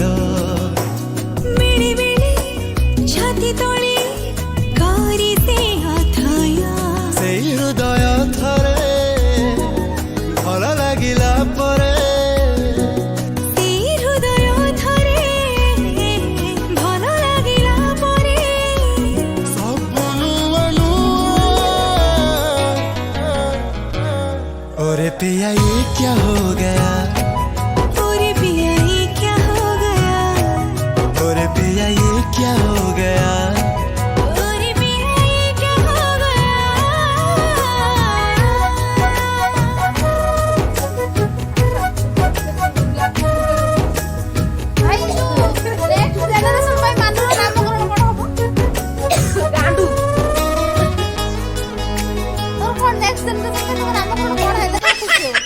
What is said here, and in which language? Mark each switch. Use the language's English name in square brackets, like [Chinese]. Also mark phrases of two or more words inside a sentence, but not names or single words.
[Odia] ମିଳି ମିଳି ଛାତି ତଳେ କରି ସେ ଅଥୟ ସେଇ ହୃଦୟ ଥରେ ଭଲ ଲାଗିଲା ପରେ ସେଇ ହୃଦୟ ଥରେ ଭଲ ଲାଗିଲା ପରେ ସବୁ ନୂଆ ନୂଆ। [Hindi] अरे पिया ये क्या हो गया पूरे पिया ये क्या हो गया अरे पिया ये क्या हो गया पूरे पिया ये क्या हो गया [Odia] ଭାଇ ଯୋଉ [English] next generation [Odia] ପାଇଁ ମାନର ନାମକରଣ କଣ ହବ? ଗାଣ୍ଡୁ ତୋର କଣ [English] next generation [Odia] ପାଇଁ ତୋର ନାମକରଣ କଣ ହେଲେ ତ ଖୁସି ହେବ?